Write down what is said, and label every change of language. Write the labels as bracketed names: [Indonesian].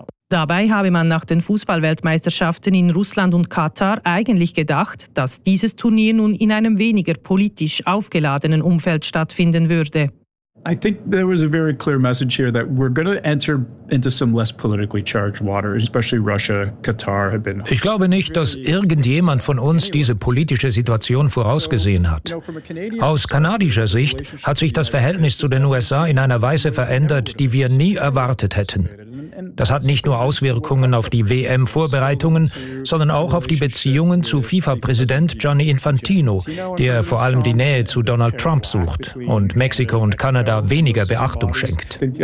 [German] Dabei habe man nach den Fußballweltmeisterschaften in Russland und Katar eigentlich gedacht, dass dieses Turnier nun in einem weniger politisch aufgeladenen Umfeld stattfinden würde. [English] I think there was a very clear message here that we're going to enter into some less politically charged water, especially Russia, Qatar have been. [German] Ich glaube nicht, dass irgendjemand von uns diese politische Situation vorausgesehen hat. Aus kanadischer Sicht hat sich das Verhältnis zu den USA in einer Weise verändert, die wir nie erwartet hätten. Das hat nicht nur Auswirkungen auf die WM-Vorbereitungen, sondern auch auf die Beziehungen zu FIFA-Präsident Gianni Infantino, der vor allem die Nähe zu Donald Trump sucht und Mexiko und Kanada weniger Beachtung schenkt.